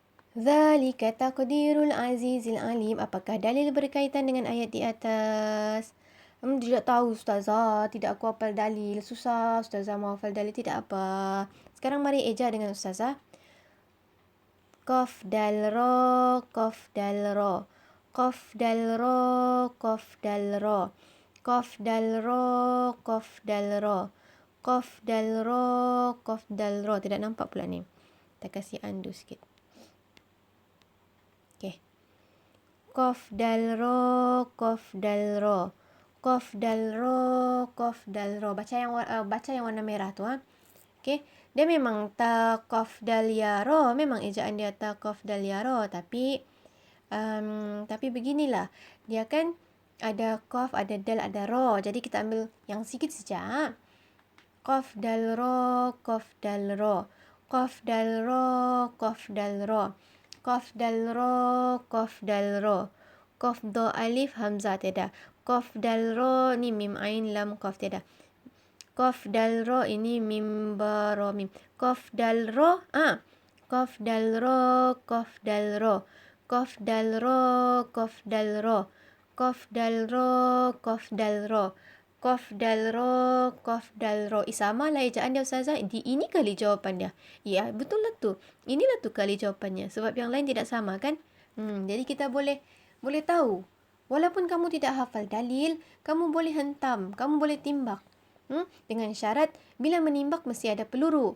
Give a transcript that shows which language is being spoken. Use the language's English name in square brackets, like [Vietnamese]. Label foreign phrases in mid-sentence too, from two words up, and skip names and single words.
[Arabic] ذلك تقدير العزيز العليم. [Malay] Apakah dalil berkaitan dengan ayat di atas? Tidak tahu Ustazah. Tidak aku hafal dalil. Susah Ustazah mau hafal dalil. Tidak apa. Sekarang mari eja dengan Ustazah. Qaf dal ra, qaf dal ra. Qaf dal ra, qaf dal ra. Qaf dal ra, qaf dal ra. Qaf dal ra, qaf dal ra. Tidak nampak pula ni. Kita kasih undo sikit. Okey. Qaf dal ra, qaf dal ra. Qaf dal ra, qaf dal ra. Baca yang warna merah tu Okey. Dia memang ta qaf dal ya ra, memang ejaan dia ta qaf dal ya ra, tapi beginilah. Dia kan ada qaf, ada dal, ada ra. Jadi kita ambil yang sikit saja. Qaf dal ra, qaf dal ra. Qaf dal ra, qaf dal ra. Qaf dal ra, qaf dal ra. Qaf do alif hamzah tiada. Qaf dal ra ni mim ain lam qaf tiada. Qaf dal ra ini mim ba ra mim. Qaf dal ra qaf dal ra, qaf dal ra. Qaf dal ra, qaf dal ra. Qaf dal ra, qaf dal ra. Qaf dal ra, qaf dal ra. Sama lah ejaan dia Ustazah. Ini kali jawapan dia. Ya, betul lah tu. Inilah tu kali jawapannya. Sebab yang lain tidak sama kan? Jadi kita boleh tahu. Walaupun kamu tidak hafal dalil, kamu boleh hentam, kamu boleh timbak. Dengan syarat, bila menimbak mesti ada peluru.